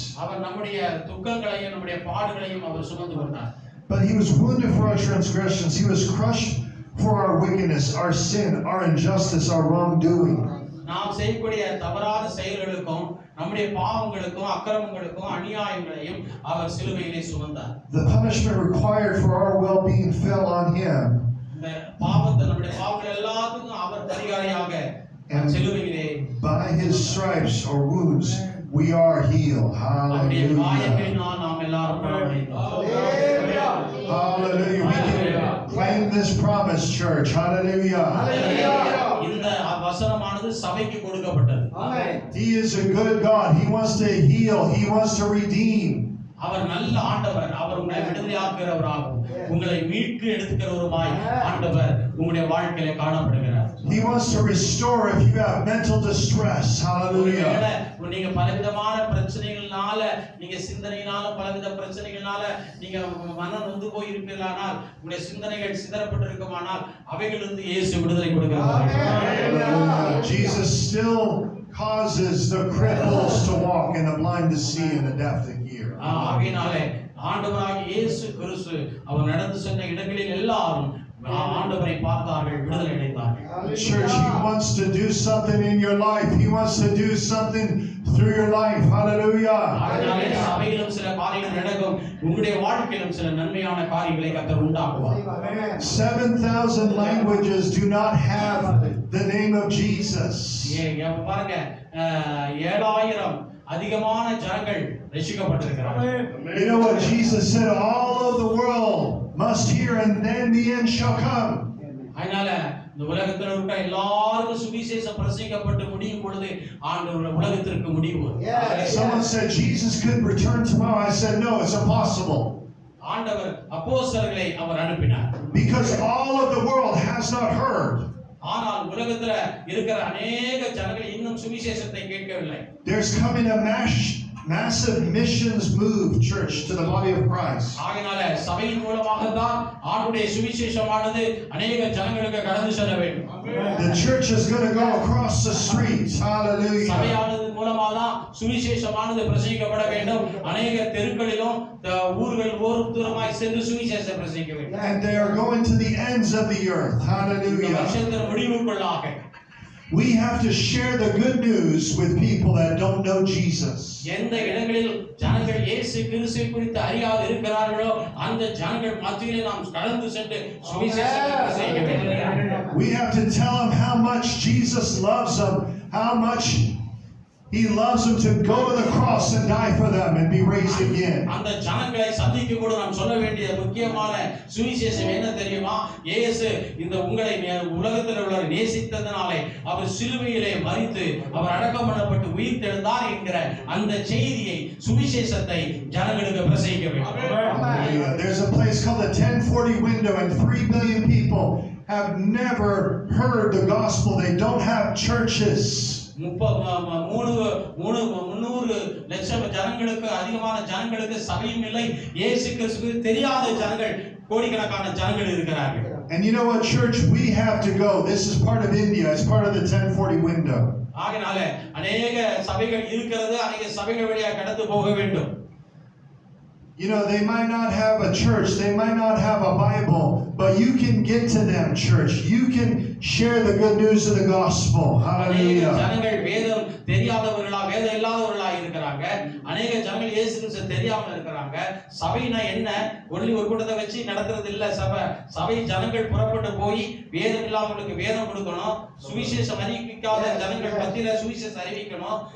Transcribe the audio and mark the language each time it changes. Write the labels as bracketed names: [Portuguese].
[Tamil] அவர் நம்முடைய துக்கங்களையும் நம்முடைய பாடுகளையும் அவர் சுமந்து கொண்டார். [English] But he was wounded for our transgressions, he was crushed for our wickedness, our sin, our injustice, our wrongdoing. [Tamil] நாம் செய்யக்கூடிய தவறான செயல்களுக்கும் நம்முடைய பாவங்களுக்கும் அக்கிரமங்களுக்கும் அநியாயங்களையும் அவர் சிலுவையிலே சுமந்தார். [English] The punishment required for our well-being fell on him. [Tamil] இந்த பாவத்தை நம்முடைய பாவங்கள் எல்லாத்துக்கும் அவர் பரிகாரியாக சிலுவையிலே, [English] by his stripes or wounds we are healed. [Tamil] அவருடைய [English] Hallelujah. [Tamil] காயங்களினால் நாம் எல்லாரும் குணமடைந்தோம். [English] Hallelujah. We can claim this promise, church. Hallelujah. [Tamil] இந்த வசனமானது சபைக்கு கொடுக்கப்பட்டது. [English] He is a good God. He wants to heal. He wants to redeem. [Tamil] அவர் நல்ல ஆண்டவர். அவர் உங்களை விடுதலையாக்குகிறவராகவும் உங்களை மீட்கு எடுத்துக்கிறவருமாய் ஆண்டவர் உங்களுடைய வாழ்க்கையில காணப்படுகிறார். [English] He wants to restore if you have mental distress. Hallelujah. [Tamil] நீங்க பலவிதமான பிரச்சனைகள்னால, நீங்க சிந்தனையினால பலவித பிரச்சனைகள்னால நீங்க மனம் நொந்து போய் இருப்பீர்களானால், உங்களுடைய சிந்தனைகள் சிதறப்பட்டு இருக்குமானால் அவைகளிலிருந்து இயேசு விடுதலை கொடுக்கிறார். [English] Jesus still causes the cripples to walk and the blind to see and the deaf to hear. [Tamil] ஆகையினாலே ஆண்டவராகிய இயேசு கிறிஸ்து அவர் நடந்து சென்ற இடங்களில் எல்லாரும் ஆண்டவரை பார்த்தார்கள், விடுதலை அடைந்தார்கள். [English] Church, he wants to do something in your life. He wants to do something through your life. Hallelujah. [Tamil] ஆகையினாலே சபையிலும் சில காரியங்கள் நடக்கும், உங்களுடைய வாழ்க்கையிலும் சில நன்மையான காரியங்களை கர்த்தர் உண்டாக்குவார். [English] 7,000 languages do not have the name of Jesus. [Tamil] பாருங்க, 7,000 அதிகமான ஜனங்கள் ரட்சிக்கப்பட்டிருக்கிறார்கள். [English] You know what Jesus said? All of the world must hear, and then the end shall come. [Tamil] அதனால இந்த உலகத்தில் இருக்க எல்லாருக்கும் சுவிசேஷம் பிரசங்கிக்கப்பட்டு முடியும் பொழுது ஆண்டவர் உலகத்திற்கு முடிவு வரும். [English] Someone said Jesus could return tomorrow. I said no, it's impossible. [Tamil] ஆண்டவர் அப்போஸ்தலர்களை அவர் அனுப்பினார். [English] Because all of the world has not heard. [Tamil] ஆனால் உலகத்துல இருக்கிற अनेक ஜனங்கள் இன்னும் சுவிசேஷத்தை கேட்கவில்லை. [English] There's coming a massive missions move, church, to the body of Christ. [Tamil] ஆகையால சபையின் மூலமாக தான் ஆண்டவருடைய சுவிசேஷமானது अनेक ஜனங்களுக்கு கடந்து செல்ல வேண்டும். [English] The church is going to go across the streets. Hallelujah. [Tamil] சபையானது மூலமாக தான் சுவிசேஷமானது பிரசங்கிக்கப்பட வேண்டும். अनेक தெருக்களிலும் ஊர்கள் தூரமாய் சென்று சுவிசேஷத்தை பிரசங்கிக்க வேண்டும். [English] And they are going to the ends of the earth. Hallelujah. [Tamil] வருஷத்தின் முடிவுக்குள்ளாக [English] we have to share the good news with people that don't know Jesus. [Tamil] எந்த இடங்களில் ஜனங்கள் இயேசு கிறிஸ்துவை குறித்து அறியாது இருக்கிறார்களோ அந்த ஜனங்கள் மத்தியிலே நாம் கடந்து சென்று சுவிசேஷத்தை பிரசங்கிக்க வேண்டும். [English] We have to tell them how much Jesus loves them, how much He loves them to go to the cross and die for them and be raised again. [Tamil] அந்த ஜனங்களை சந்திக்க கூட நாம் சொல்ல வேண்டிய முக்கியமான சுவிசேஷம் என்ன தெரியுமா? இயேசு இந்த உங்களை உலகத்தில் உள்ளவரை நேசித்ததனாலே அவர் சிலுவையிலே மரித்து அவர் அடக்கம் பண்ணப்பட்டு உயிர் தெழுந்தார் என்கிற அந்த செய்தியை சுவிசேஷத்தை ஜனங்களுக்கு பிரசங்கிக்க வேண்டும். [English] There's a place called the 1040 window and 3 billion people have never heard the gospel. They don't have churches. [Tamil] 300 லட்சம் ஜனங்களுக்கு அதிகமான ஜனங்களுக்கு சபையும் இல்லை. இயேசு கிறிஸ்துவுக்கு தெரியாத ஜனங்கள் கோடிக்கணக்கான ஜனங்கள் இருக்கிறார்கள். [English] And you know what church we have to go? This is part of India. It's part of the 1040 window. [Tamil] ஆகையால अनेक சபைகள் இருக்கிறது. अनेक சபைகள் வழியா கடந்து போக வேண்டும். [English] You know, they might not have a church, they might not have a Bible, but you can get to them, church. You can share the good news of the gospel. Hallelujah. [Tamil] ஜனங்கள் வேதம் தெரியாதவர்களா, வேதம் இல்லாதவர்களா இருக்கிறாங்க. अनेक ஜனங்கள் இயேசு கிறிஸ்து தெரியாம இருக்கிறாங்க. சபைனா என்ன? ஒன்லி ஒரு கூட்டத்தை வச்சு நடக்கிறது இல்ல சபை. சபை ஜனங்கள் புறப்பட்டு போய் வேதம் இல்லாதவங்களுக்கு வேதம் கொடுக்கணும். சுவிசேஷம் அறிவிக்காத ஜனங்கள் மத்தியில சுவிசேஷம் அறிவிக்கணும்.